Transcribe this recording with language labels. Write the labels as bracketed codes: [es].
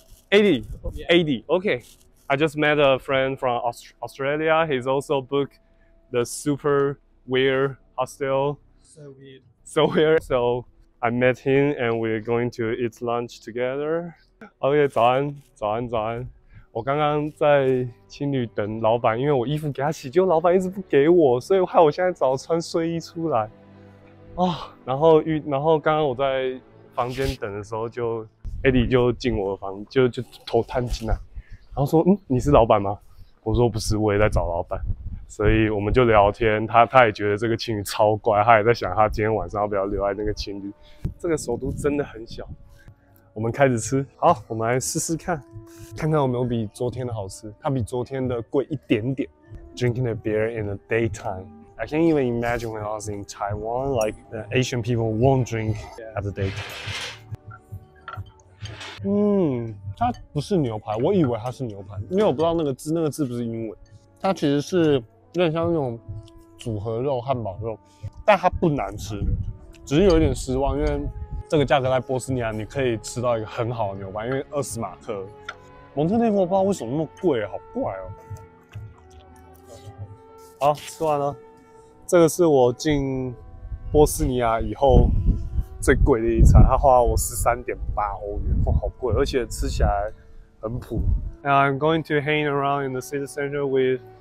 [en] Eddie. 80. Yeah. 80. Okay. I just met a friend from Australia. He's also booked the super weird hostel. So weird. So weird. So I met him and we're going to eat lunch together. [zh] OK， 早安，早安，早安。我刚刚在青旅等老板，因为我衣服给他洗，结果老板一直不给我，所以害我现在只好穿睡衣出来。然后刚刚我在房间等的时候，Eddie 就进我的房，就头探进来，然后说：“你是老板吗？” 我说：“不是，我也在找老板。” 所以我们就聊天，他也觉得这个青旅超怪，他也在想他今天晚上要不要留在那个青旅。这个首都真的很小。我们开始吃，好，我们来试试看，看看有没有比昨天的好吃。它比昨天的贵一点点。 [en] Drinking a beer in the daytime. I can't even imagine when I was in Taiwan, like the Asian people won't drink at the daytime. [zh] 它不是牛排，我以为它是牛排，因为我不知道那个字不是英文。它其实是有点像那种组合肉、汉堡肉，但它不难吃，只是有一点失望，因为这个价格在波斯尼亚你可以吃到一个很好的牛排，因为20马克。蒙特内哥我不知道为什么那么贵，好怪哦。好，吃完了。这个是我进波斯尼亚以后最贵的一餐，它花了我13.8欧元，哇，好贵，而且吃起来很普。 [en] And I'm going to hang around in the city center with